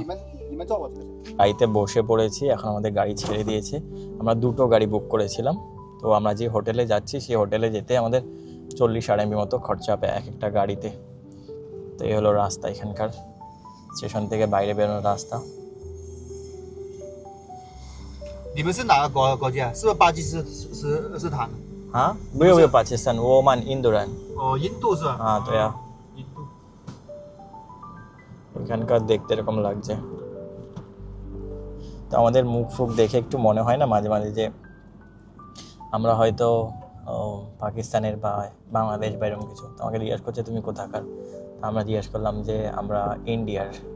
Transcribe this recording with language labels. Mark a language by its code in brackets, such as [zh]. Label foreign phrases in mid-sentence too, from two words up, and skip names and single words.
[bn] গাড়িতে বসে পড়েছি, এখন আমাদের গাড়ি ছেড়ে দিয়েছে। আমরা দুটো গাড়ি বুক করেছিলাম। তো আমরা যে হোটেলে যাচ্ছি সেই হোটেলে যেতে আমাদের 40 RMB মতো খরচা হবে এক একটা গাড়িতে। তো এই হলো রাস্তা, এখানকার স্টেশন থেকে বাইরে বেরোনোর রাস্তা। [zh] 你们是哪个国家？是不是巴基斯坦？ [bn] হ্যাঁ বুঝে পাকিস্তান ওমান ইন্দোরান। [zh] 哦，印度是吧？ [bn] হ্যাঁ তো [zh] 印度。 [bn] এখানকার দেখতে এরকম লাগছে। তো আমাদের মুখ ফুখ দেখে একটু মনে হয় না মাঝে মাঝে যে আমরা হয়তো পাকিস্তানের বা বাংলাদেশ বা এরকম কিছু। তো আমাকে জিজ্ঞাসা করছে তুমি কোথাকার, আমরা জিজ্ঞাসা করলাম যে আমরা ইন্ডিয়ার।